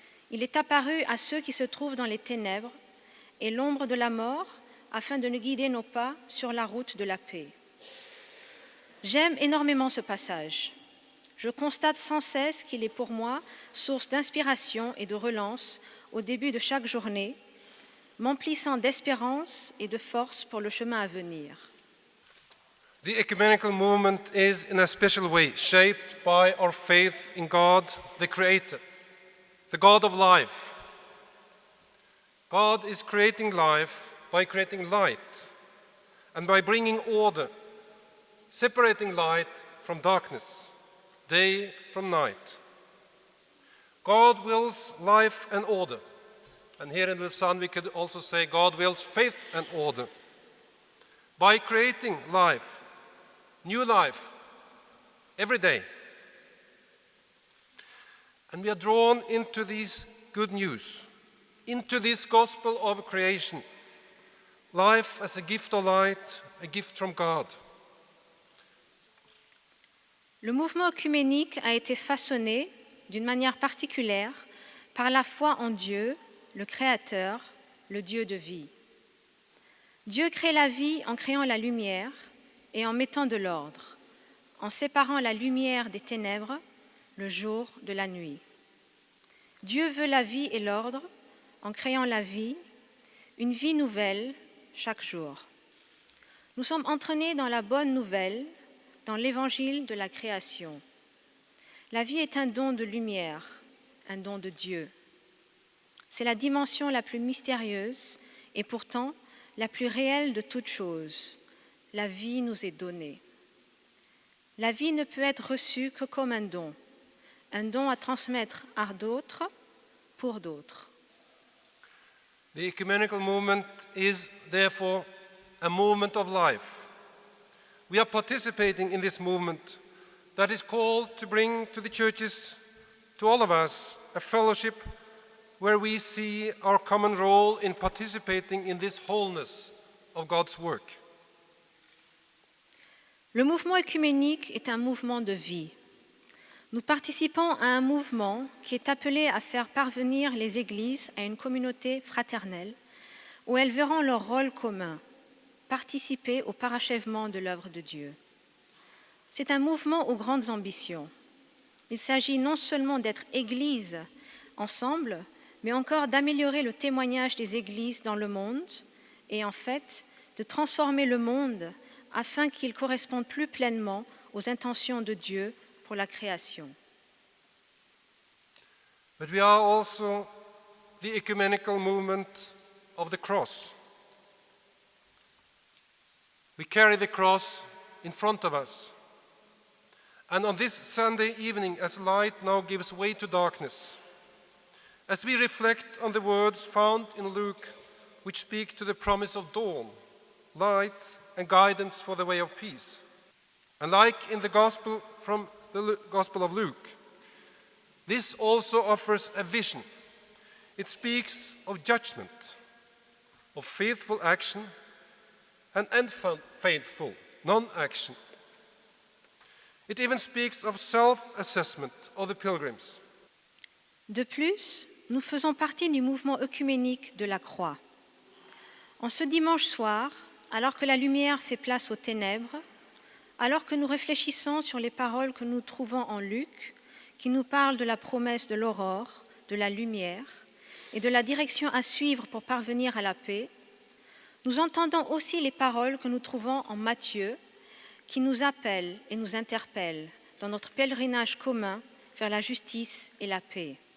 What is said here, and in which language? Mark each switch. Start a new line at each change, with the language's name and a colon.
French: Il est apparu à ceux qui se trouvent dans les ténèbres et l'ombre de la mort afin de nous guider nos pas sur la route de la paix. J'aime énormément ce passage. Je constate sans cesse qu'il est pour moi source d'inspiration et de relance au début de chaque journée, m'emplissant d'espérance et de force pour le chemin à venir.
English: The ecumenical movement is in a special way shaped by our faith in God, the Creator, the God of life. God is creating life by creating light and by bringing order, separating light from darkness, day from night. God wills life and order. And here in Lausanne we could also say God wills faith and order. By creating life, new life, every day. And we are drawn into these good news, into this gospel of creation. Life as a gift of light, a gift from God.
French: Le mouvement œcuménique a été façonné d'une manière particulière par la foi en Dieu, le Créateur, le Dieu de vie. Dieu crée la vie en créant la lumière et en mettant de l'ordre, en séparant la lumière des ténèbres, le jour de la nuit. Dieu veut la vie et l'ordre en créant la vie, une vie nouvelle chaque jour. Nous sommes entraînés dans la bonne nouvelle, dans l'évangile de la création. La vie est un don de lumière, un don de Dieu. C'est la dimension la plus mystérieuse et pourtant la plus réelle de toutes choses. La vie nous est donnée. La vie ne peut être reçue que comme un don à transmettre à d'autres, pour d'autres.
English: The ecumenical movement is therefore a movement of life. We are participating in this movement that is called to bring to the churches, to all of us, a fellowship where we see our common role in participating in this wholeness of God's work.
French: Le mouvement œcuménique est un mouvement de vie. Nous participons à un mouvement qui est appelé à faire parvenir les églises à une communauté fraternelle où elles verront leur rôle commun, participer au parachèvement de l'œuvre de Dieu. C'est un mouvement aux grandes ambitions. Il s'agit non seulement d'être église ensemble, mais encore d'améliorer le témoignage des églises dans le monde et en fait de transformer le monde afin qu'il corresponde plus pleinement aux intentions de Dieu pour la création.
English: But we are also the ecumenical movement of the cross. We carry the cross in front of us. And on this Sunday evening, as light now gives way to darkness, as we reflect on the words found in Luke, which speak to the promise of dawn, light, and guidance for the way of peace. And like in the Gospel from the Gospel of Luke, this also offers a vision. It speaks of judgment, of faithful action, and unfaithful non-action. It even speaks of self-assessment of the pilgrims.
French: De plus, nous faisons partie du mouvement œcuménique de la croix. En ce dimanche soir, alors que la lumière fait place aux ténèbres, alors que nous réfléchissons sur les paroles que nous trouvons en Luc, qui nous parlent de la promesse de l'aurore, de la lumière et de la direction à suivre pour parvenir à la paix, nous entendons aussi les paroles que nous trouvons en Matthieu, qui nous appellent et nous interpellent dans notre pèlerinage commun vers la justice et la paix.